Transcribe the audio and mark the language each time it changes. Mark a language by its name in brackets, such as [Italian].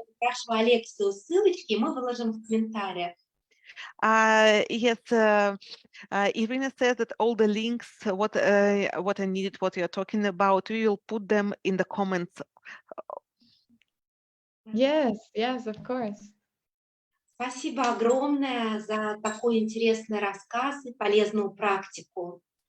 [Russian] Спрашиваю Алексию ссылочки, мы выложим в комментариях. [English] Yes, Irina said that all the links, what I needed, what you are talking about, we will put them in the comments. Yes, yes, of course. [Russian] Спасибо огромное за такой интересный рассказ и полезную практику.